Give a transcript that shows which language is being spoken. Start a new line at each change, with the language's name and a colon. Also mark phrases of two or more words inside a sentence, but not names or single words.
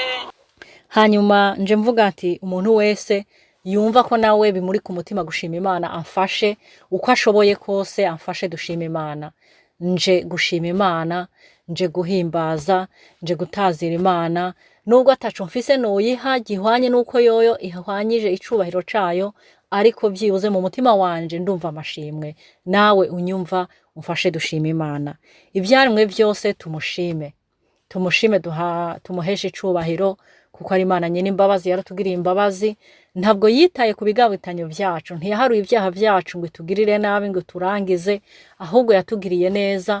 Rundi: Hanyuma nje mvuga ati umuntu wese yumva ko nawe bimuri ku mutima gushima Imana, amfashe uko ashoboye kose, amfashe dushima Imana. Nje gushima Imana, nje guhimbaza, nje gutazira Imana. Nubwo ataco mfise noyiha gihwanye nuko yoyo ihwanyije icubahiro cayo, ariko byibuze mu mutima wanje ndumva amashimwe. Nawe unyumva umfashe dushima Imana. Ibyaremwe byose tumushime, tumuheshe icubahiro kuko ari Imana nyine imbabazi. Yaratugiriye imbabazi, ntabwo yitaye ku bigabitanyo byacu, ntiyaharuye ibyaha byacu ngo itugirire nabi ngo turangize, ahubwo yatugiriye neza.